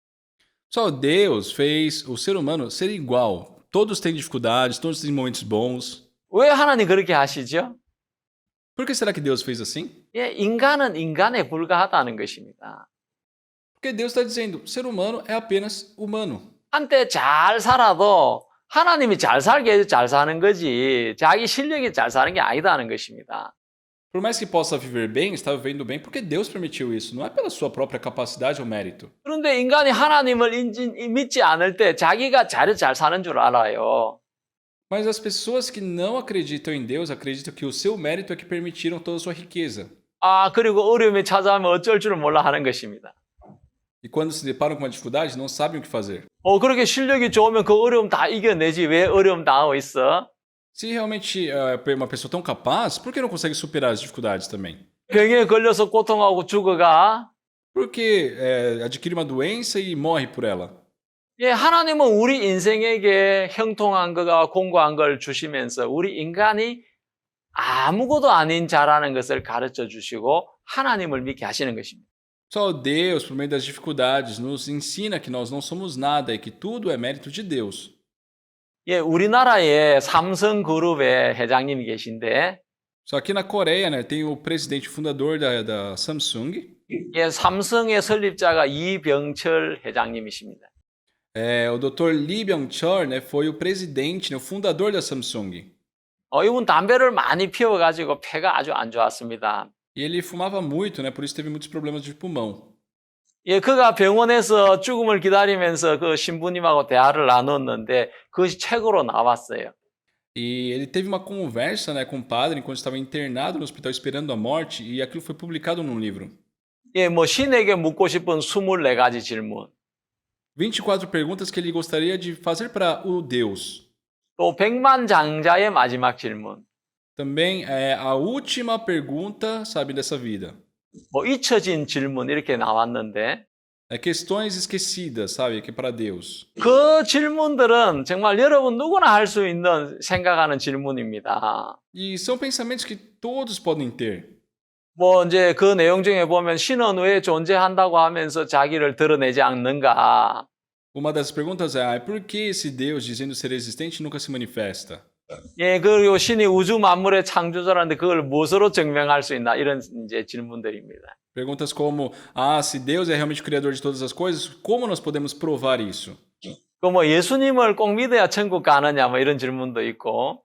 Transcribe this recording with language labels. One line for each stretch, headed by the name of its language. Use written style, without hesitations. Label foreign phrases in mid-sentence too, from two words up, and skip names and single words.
Portuguese: Só Deus fez o ser humano ser igual. Todos têm dificuldades, todos têm momentos bons.
Korean: 왜 하나님 그렇게 하시죠?
Portuguese: Por que será que Deus fez assim?
Korean: 예, 인간은 인간에 불과하다는 것입니다.
Portuguese: Porque Deus está dizendo, ser humano é apenas humano.
Korean: 한때 잘 살아도 하나님이 잘 살게 해서 잘 사는 거지 자기 실력이 잘 사는 게 아니다는 것입니다.
Portuguese: Por mais que possa viver bem, está vivendo bem, porque Deus permitiu isso, não é pela sua própria capacidade ou mérito.
Korean: 그런데 인간이 하나님을 믿지 않을 때 자기가 잘 사는 줄 알아요.
Portuguese: Mas as pessoas que não acreditam em Deus acreditam que o seu mérito é que permitiram toda a sua riqueza.
Korean: 그리고 어려움이 찾아오면 어쩔 줄을 몰라 하는 것입니다.
Portuguese: E quando se deparam com uma dificuldade, não sabem o que fazer.
Korean: 그렇게 실력이 좋으면 그 어려움 다 이겨내지 왜 어려움 당하고 있어?
Portuguese: Se realmente é uma pessoa tão capaz, por que não consegue superar as dificuldades também?
Korean: 병에 걸려서 고통하고 죽어가?
Portuguese: Porque adquire uma doença e morre por ela.
Korean: 예, 하나님은 우리 인생에게 형통한 거가 공고한 걸 주시면서 우리 인간이 아무것도 아닌 자라는 것을 가르쳐 주시고 하나님을 믿게 하시는 것입니다.
Portuguese: Só Deus, por meio das dificuldades, nos ensina que nós não somos nada e que tudo é mérito de Deus.
Korean: 예, 우리나라에 삼성그룹의 회장님이 계신데
Portuguese: Só que na Coreia, né, tem o presidente fundador da Samsung.
Korean: 예, 삼성의 설립자가 이병철 회장님이십니다.
Portuguese: O Dr. Lee Byung-chul, né, foi o presidente, né, o fundador da Samsung.
Korean: 이분 담배를 많이 피워가지고 폐가 아주 안 좋았습니다.
Portuguese: E ele fumava muito, né, por isso teve muitos problemas de pulmão.
Korean: 예, 그가 병원에서 죽음을 기다리면서 그 신부님하고 대화를 나눴는데 그것이 책으로 나왔어요.
Portuguese: E ele teve uma conversa, né, com o padre enquanto estava internado no hospital esperando a morte, e aquilo foi publicado num livro.
Korean: 예, 신에게 묻고 싶은 24가지 질문.
Portuguese: 24 perguntas que ele gostaria de fazer para o Deus.
Korean: 또 백만장자의 마지막 질문.
Portuguese: Também é a última pergunta, sabe, dessa vida.
Korean: 잊혀진 질문 이렇게 나왔는데
Portuguese: Questões esquecidas, sabe, que é para Deus.
Korean: 그 질문들은 정말 여러분 누구나 할 수 있는 생각하는 질문입니다.
Portuguese: E são pensamentos que todos podem ter.
Korean: 이제 그 내용 중에 보면 신은 왜 존재한다고 하면서 자기를 드러내지 않는가?
Portuguese: Uma das perguntas é, por que esse Deus, dizendo ser existente, nunca se manifesta?
Korean: 예, 그리고 신이 우주 만물의 창조자라는데 그걸 무엇으로 증명할 수 있나? 이런 이제 질문들입니다.
Portuguese: Perguntas como, se Deus é realmente o criador de todas as coisas, como nós podemos provar isso?
Korean: 예수님을 꼭 믿어야 천국 가느냐? 이런 질문도 있고.